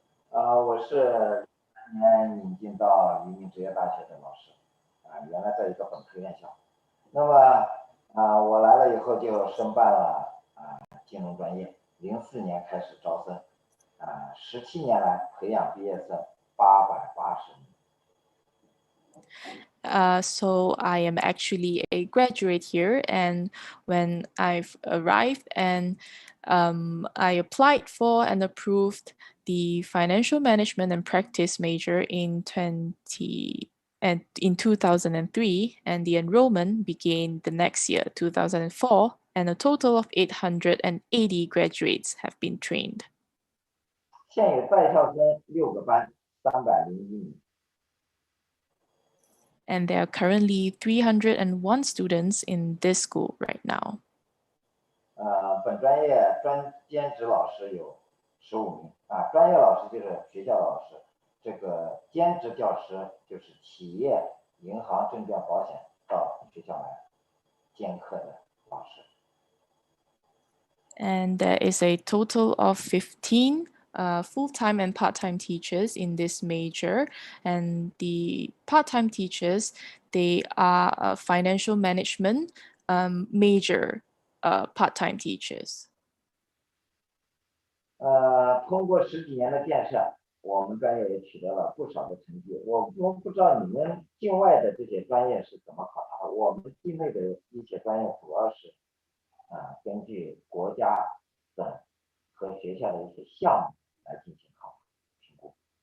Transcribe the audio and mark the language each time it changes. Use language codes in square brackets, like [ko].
[zh] 我是3年引进到黎明职业大学的老师原来在一个本科院校。那么我来了以后就申办了金融专业，04年开始招生，17年来培养毕业生880名。 [en] So I am actually a graduate here, and when I've arrived and I applied for and approved the financial management and practice major in 2003, and the enrollment began the next year, 2004, and a total of 880 graduates have been trained. [zh] 现有在校生6个班，301名。 [en] And there are currently 301 students in this school right now. [zh] 本专业兼职老师有15名专业老师就是学校老师，这个兼职教师就是企业、银行、证券、保险到学校来兼课的老师。 [en] And there is a total of 15 full-time and part-time teachers in this major, and the part-time teachers, they are financial management major part-time teachers. [zh] 通过10几年的建设，我们专业也取得了不少的成绩。我不知道你们境外的这些专业是怎么考察的，我们境内的一些专业主要是根据国家的和学校的一些项目来进行评估。